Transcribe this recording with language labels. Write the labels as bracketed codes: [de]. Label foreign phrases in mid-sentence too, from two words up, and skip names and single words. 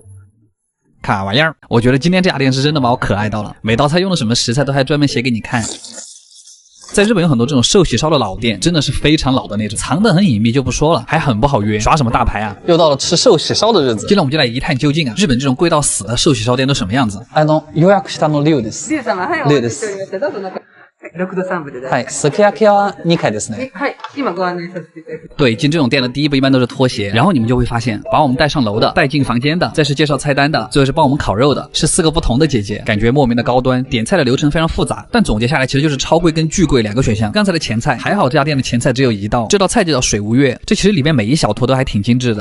[zh] 卡玩意儿，我觉得今天这家店是真的把我可爱到了，每道菜用的什么食材都还专门写给你看。在日本有很多这种寿喜烧的老店，真的是非常老的那种，藏得很隐秘就不说了，还很不好约，耍什么大牌啊？又到了吃寿喜烧的日子，今天我们就来一探究竟啊！日本这种贵到死的寿喜烧店都什么样子？ [ja] 予約したの龍です。龍様、はい、お待ちしておりました。どうぞ中。6度3分で大丈夫。はい、すき焼きは2回ですね。はい、今ご案内させていただきます。 [zh] 对，进这种店的第一步一般都是脱鞋，然后你们就会发现，把我们带上楼的，带进房间的，再是介绍菜单的，最后是帮我们烤肉的，是4个不同的姐姐，感觉莫名的高端。点菜的流程非常复杂，但总结下来其实就是超贵跟巨贵2个选项。刚才的前菜还好，这家店的前菜只有1道，这道菜就叫水无月，这其实里面每一小坨都还挺精致的。